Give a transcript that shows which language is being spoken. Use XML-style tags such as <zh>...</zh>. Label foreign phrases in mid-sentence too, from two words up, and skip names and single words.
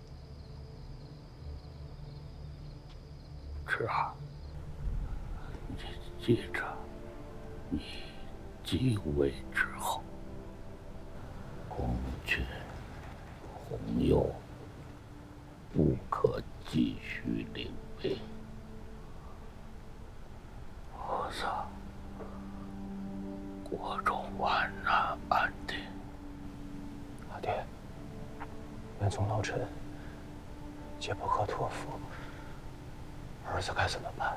<zh>是啊，你记着，你继位之后，公爵、弘佑不可继續領位，否則國中萬難安定。阿爹，元宗老臣皆不可托付，兒子該怎麼辦？</zh>